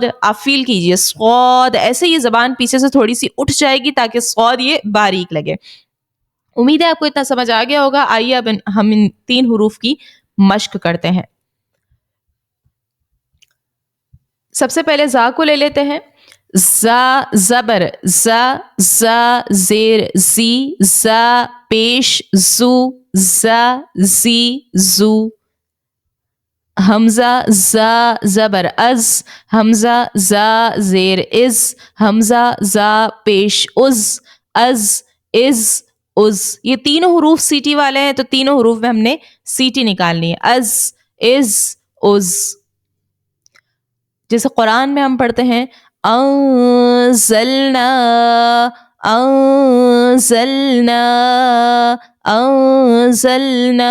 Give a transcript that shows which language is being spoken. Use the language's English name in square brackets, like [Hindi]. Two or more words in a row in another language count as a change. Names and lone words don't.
[Urdu] آپ فیل کیجئے صاد، ایسے یہ زبان پیچھے سے تھوڑی سی اٹھ جائے گی تاکہ صاد یہ باریک لگے. امید ہے آپ کو اتنا سمجھ آ گیا ہوگا. آئیے اب ہم ان 3 حروف کی مشق کرتے ہیں. سب سے پہلے زا کو لے لیتے ہیں. زا زبر زا زا زیر زی زا پیش زو زا زی زو. حمزہ زا زبر از حمزہ زا زیر از حمزہ زا پیش از از. یہ تینوں حروف سیٹی والے ہیں، تو تینوں حروف میں ہم نے سیٹی نکالنی ہے. از از. جیسے قرآن میں ہم پڑھتے ہیں [Arabic] انزلنا انزلنا انزلنا.